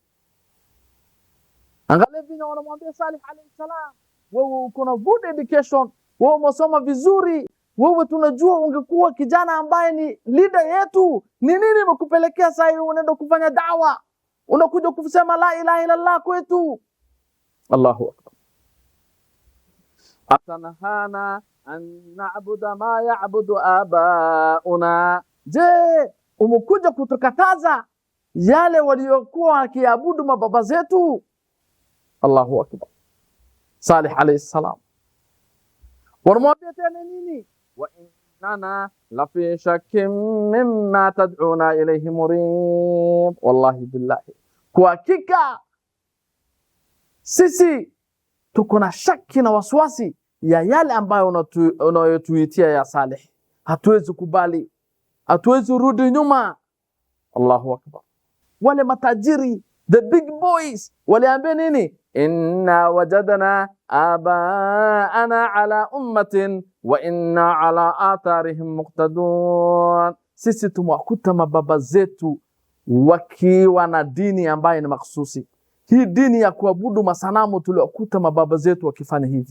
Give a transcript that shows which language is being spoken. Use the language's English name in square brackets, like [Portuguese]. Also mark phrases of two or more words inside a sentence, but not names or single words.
[Swahili] Angalia vile wanamwambia Salih [Arabic] عليه السلام, [Swahili] wewe uko na [English] good education, [Swahili] wewe umesoma vizuri, wewe tunajua ungekuwa kijana ambaye ni leader yetu. Ni nini imekupelekea sasa unaenda kufanya da'wa? Unakuja kusema [Arabic] لا إله إلا الله [Swahili] kwetu. [Arabic] الله أكبر. أتنهانا أن نعبد ما يعبد آباؤنا. [Swahili] Je, umekuja kutukataza yale waliokuwa wakiabudu mababa zetu? [Arabic] الله أكبر. [Swahili] Salih [Arabic] عليه السلام [Swahili] warmwambia tena nini? [Arabic] وإننا لفي شك مما تدعونا إليه مريب. والله بالله, [Swahili] kwa hakika sisi tuko na shaki na waswasi ya yale ambayo unayotuitia ya Salih. Hatuwezi kubali, hatuwezi rudi nyuma. [Arabic] الله أكبر. [Swahili] Wale matajiri, [English] the big boys, [Swahili] waliambia nini? [Arabic] إنا وجدنا آباءنا على أمة وإنا على آثارهم مقتدون. [Swahili] Sisi tumewakuta mababa zetu wakiwa na dini ambayo ni makhsusi. Hii dini ya kuabudu masanamu tuliokuta mababa zetu wakifanya hivi.